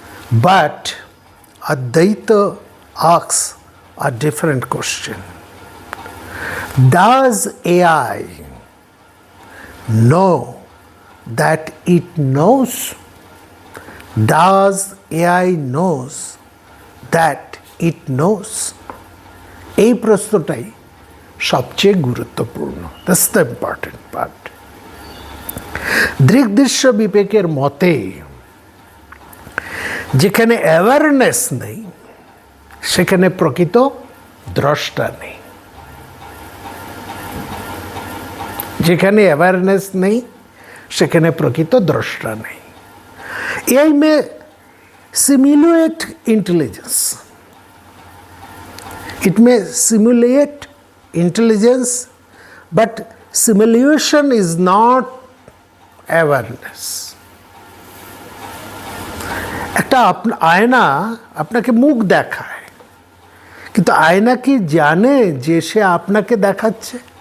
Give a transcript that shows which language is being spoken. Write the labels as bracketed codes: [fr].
[en] But Advaita asks a different question. Does AI know that it knows? Does AI knows that it knows? [bn] এই প্রশ্নটাই সবচেয়ে গুরুত্বপূর্ণ। That's the important part. দৃগ্দৃশ্য বিবেকের মতে যেখানে awareness নেই সেখানে প্রকৃত দ্রষ্টা নেই। যেখানে অ্যাওয়ারনেস নেই সেখানে প্রকৃত দ্রষ্টা নেই। [en] AI may simulate intelligence. It may simulate intelligence, but simulation is not awareness. [bn] একটা আয়না আপনাকে মুখ দেখায়, কিন্তু আয়না কি জানে যে সে আপনাকে দেখাচ্ছে?